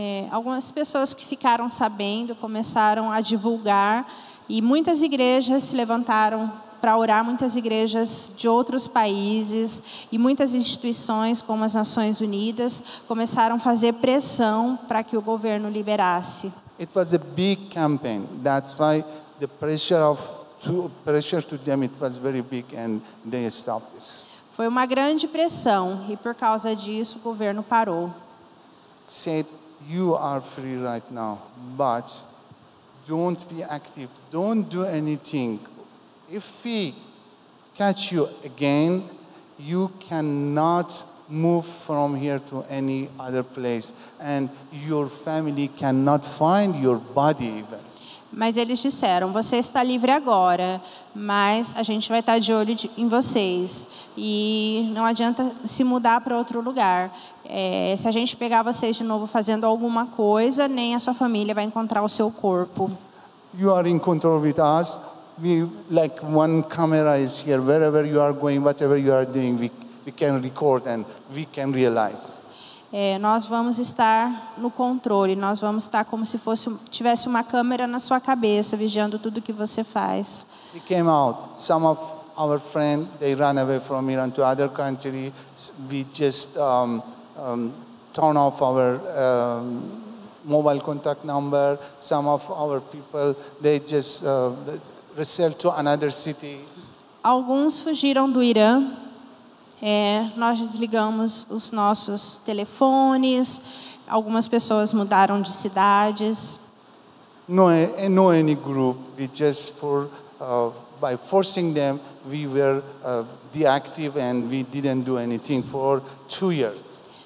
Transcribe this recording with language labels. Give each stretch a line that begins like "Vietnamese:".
Portuguese: Algumas pessoas que ficaram sabendo começaram a divulgar e muitas igrejas se levantaram para orar, muitas igrejas de outros países e muitas instituições como as Nações Unidas começaram a fazer pressão para que o governo liberasse.
English: It was a big campaign. That's why the pressure of pressure to them, it was very big, and they stopped this.
Portuguese: Foi uma grande pressão e por causa disso o governo parou.
English: Said, you are free right now, but don't be active, don't do anything. If we catch you again, you cannot move from here to any other place, and your family cannot find your body even.
Portuguese: Mas eles disseram, você está livre agora, mas a gente vai estar de olho em vocês. E não adianta se mudar para outro lugar. Se a gente pegar vocês de novo fazendo alguma coisa, nem a sua família vai encontrar o seu corpo.
English: You are in control with us. We, like one camera is here. Wherever you are going, whatever you are doing, we can record and we can realize.
Portuguese: Nós vamos estar no controle, nós vamos estar como se tivesse uma câmera na sua cabeça, vigiando tudo que você faz.
English: We came out. Some of our friends, they ran away from Iran to other country. We just turn off our mobile contact number. Some of our people, they just resell to another city.
Portuguese: Alguns fugiram do Irã. Nós desligamos os nossos telefones, algumas pessoas mudaram de cidades.
English: No any group. We just by forcing them, we were deactive and we didn't do anything for 2 years.